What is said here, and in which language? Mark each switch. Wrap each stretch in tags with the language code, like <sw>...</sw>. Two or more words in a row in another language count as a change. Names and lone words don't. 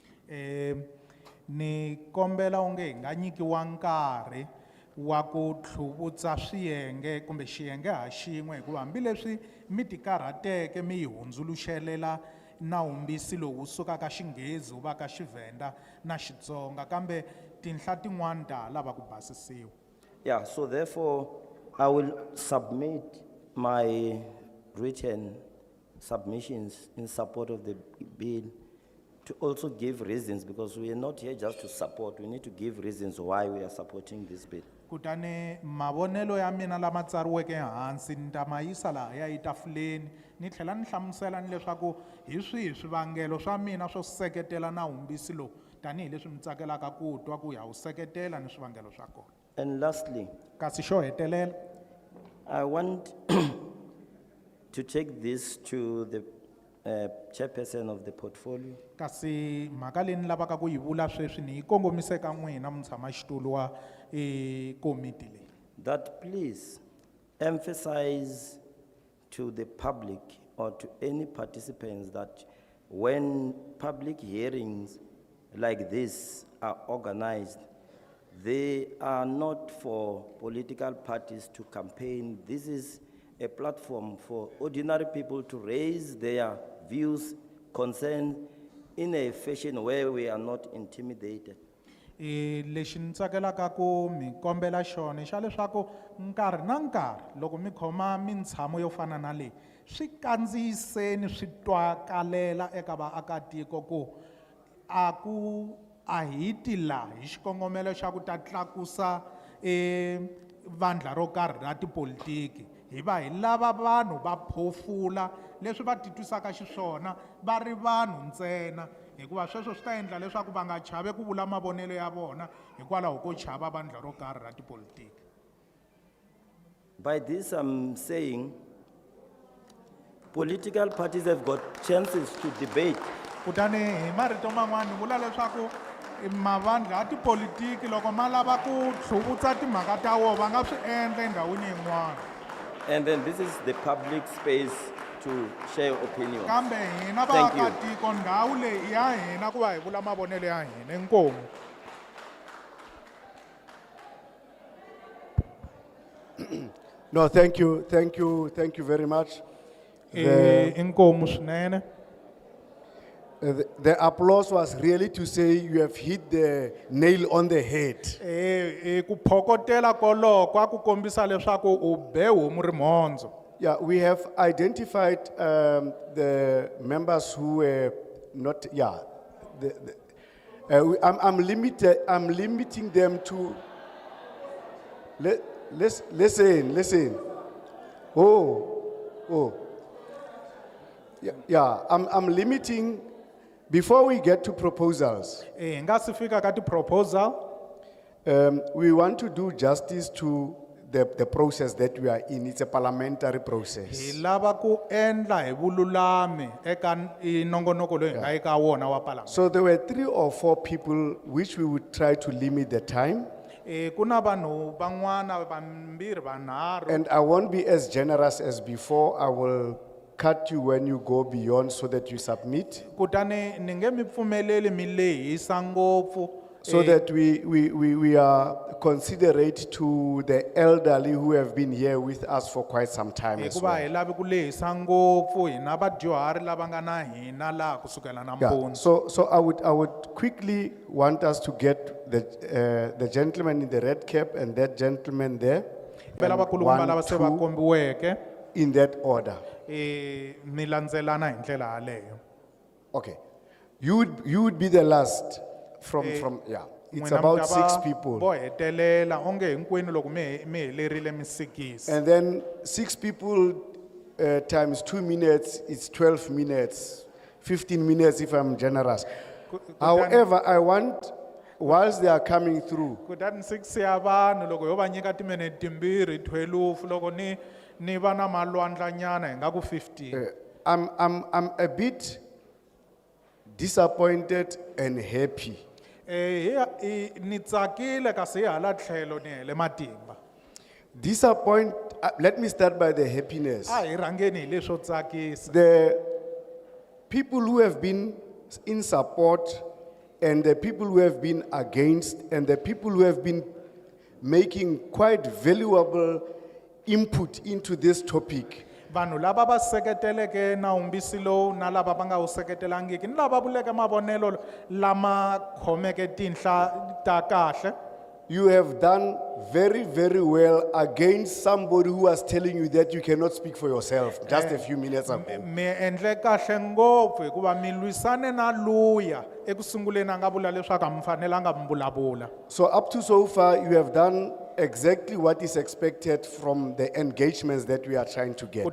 <ts>Ni kombela onge hi nga nyikiwa nkarhi wa ku tlhuvutsa swiyenge kumbe xiyenge ha xin'we hikuva hambileswi mi tikarhateke mi yi hundzuluxelela nawumbisi lowu sukaka xinghezi wu va ka Xivenda na Xitsonga kambe tinhla tin'wana ta lava ku basisiwa.</ts> <en>Yeah, so therefore, I will submit my written submissions in support of the bill to also give reasons, because we are not here just to support, we need to give reasons why we are supporting this bill.</en> <ts>Kutani mavonelo ya mina lama tsariweke hansi ni ta ma yisa lahaya etafuleni ni tlhela ni hlamusela ni leswaku hi swihi swivangelo swa mina swo seketela nawumbisi lowu tanihileswi mi tsakelaka ku twa ku ya wu seketela ni swivangelo swa kona.</ts> <en>And lastly,</en> <ts>Kasi xo hetelela</ts> <en>I want to take this to the chairperson of the portfolio.</en> <ts>kasi mhaka leyi ni lavaka ku yi vula sweswi ni yi kongomise ka n'wina mutshamaxitulu wa komiti leyi.</ts> <en>That please emphasize to the public or to any participants that when public hearings like this are organized, they are not for political parties to campaign. This is a platform for ordinary people to raise their views, concerns in a fashion where we are not intimidated.</en> <ts>Lexi ni tsakelaka ku mi kombela xona xa leswaku nkarhi na nkarhi loko mi khoma mitshamo yo fana na leyi swi kandziyiseni swi twakalela eka vaakatiko ku a hi ti laha hi xikongomelo xa ku ta tlakusa vandla ro karhi ra tipolitiki hi va hi lava vanhu va phofula leswi va titwisaka xiswona va ri vanhu ntsena hikuva sweswo swi ta endla leswaku va nga chavi ku vula mavonelo ya vona hikwalaho ko chava vandla ro karhi ra tipolitiki.</ts> <en>By this, I'm saying political parties have got chances to debate.</en> <ts>Kutani hi marito man'wana ni vula leswaku mavandla ya tipolitiki loko ma lava ku hluvutsa timhaka ta wona va nga swi endla endhawini yin'wana.</ts> <en>And then this is the public space to share opinions.</en> <ts>Kambe hina</ts> <en>Thank you.</en> <ts>vaakatiko ndhawu leyi i ya hina ku va hi vula mavonelo ya hina. Inkomu.</ts> <en>No, thank you very much.</en> <ts>Inkomu swinene.</ts> <en>The applause was really to say you have hit the nail on the head.</en> <ts>Ku phokotela koloko a ku kombisa leswaku u be homu ri mhondzo.</ts> <en>Yeah, we have identified the members who were not, yeah. I'm limiting them to, listen. Oh. Yeah, I'm limiting, before we get to proposals,</en> <ts>Nga si fika ka ti-proposal,</ts> <en>we want to do justice to the process that we are in. It's a parliamentary process.</en> <ts>hi lava ku endla hi vululami eka nongonoko loyi hi nga eka wona wa palamende.</ts> <en>So there were 3 or 4 people which we would try to limit the time.</en> <ts>Ku na vanhu van'wana vambirhi vanharhu.</ts> <en>And I won't be as generous as before. I will cut you when you go beyond so that you submit.</en> <ts>Kutani ni nge mi pfumeleli mi lehisa ngopfu.</ts> <en>So that we are considerate to the elderly who have been here with us for quite some time as</en> <ts>Hikuva hi</ts> <en>well.</en> <ts>lavi ku lehisa ngopfu hina vadyuhari lava nga na hina laha kusukela</ts> <en>Yeah,</en> <ts>nampundzu.</ts> <en>so I would quickly want us to get the gentleman in the red cap and that gentleman there.</en> <ts>Pela</ts> <en>and</en> <ts>vakulukumba</ts> <en>one,</en> <ts>lava se va</ts> <en>two,</en> <ts>kombiweke.</ts> <en>in that order.</en> <ts>Mi landzelana hi ndlela yaleyo.</ts> <en>Okay. You would be the last from, yeah. It's</en> <ts>N'wina mi</ts> <en>about</en> <ts>ta</ts> <en>6</en> <ts>va</ts> <en>people.</en> <ts>bohetelela onge hinkwenu loko mi helerile mi 6.</ts> <en>And then 6 people times 2 minutes, it's 12 minutes, 15 minutes if I'm generous. However, I want, whilst they are coming through,</en> <ts>Kutani 6 ya vanhu loko yo va nyika timinete timbirhi 12 loko ni va na malwandlanyana hi nga ku 15.</ts> <en>I'm a bit disappointed and happy.</en> <ts>Ni tsakile kasi hi hala tlhelo ni hele matimba.</ts> <en>Let me start by the happiness.</en> <ts>A hi rhangeni hi leswo tsakisa.</ts> <en>The people who have been in support and the people who have been against and the people who have been making quite valuable input into this topic.</en> <ts>Vanhu lava va seketeleke nawumbisi lowu na lava va nga wu seketelangiki ni lava vuleke mavonelo lama khomeke tinhla ta kahle.</ts> <en>You have done very, very well against somebody who was telling you that you cannot speak for yourself just a few minutes ago.</en> <ts>Mi endle kahle ngopfu hikuva mi lwisane na luya ekusunguleni a nga vula leswaku a mi fanelanga mi vulavula.</ts> <en>So up to so far, you have done exactly what is expected from the engagements that we are trying to get.</en>